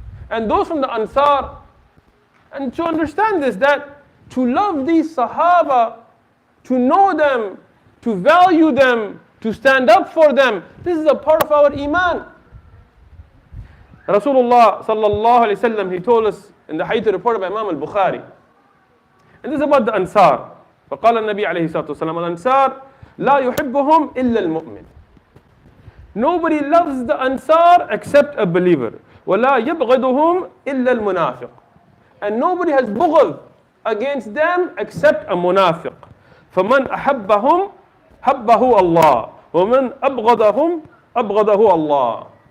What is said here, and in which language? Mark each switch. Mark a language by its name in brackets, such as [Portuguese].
[English] And those from the ansar. And to understand this, that to love these sahaba, to know them, to value them, to stand up for them, this is a part of our iman. Rasulullah sallallahu alayhi wa sallam, he told us in the hadith reported by Imam al-Bukhari. And this is about the ansar. [Arabic] فقال النبي عليه الصلاة والسلام الأنصار لا يحبهم إلا المؤمن. [English] Nobody loves the Ansar except a believer. [Arabic] ولا يبغضهم إلا المنافق. [English] and nobody has bughd against them except a munafiq. [Arabic] فَمَنْ أَحَبَّهُمْ حَبَّهُ اللَّهُ وَمَنْ أَبْغَضَهُمْ أَبْغَضَهُ اللَّهُ.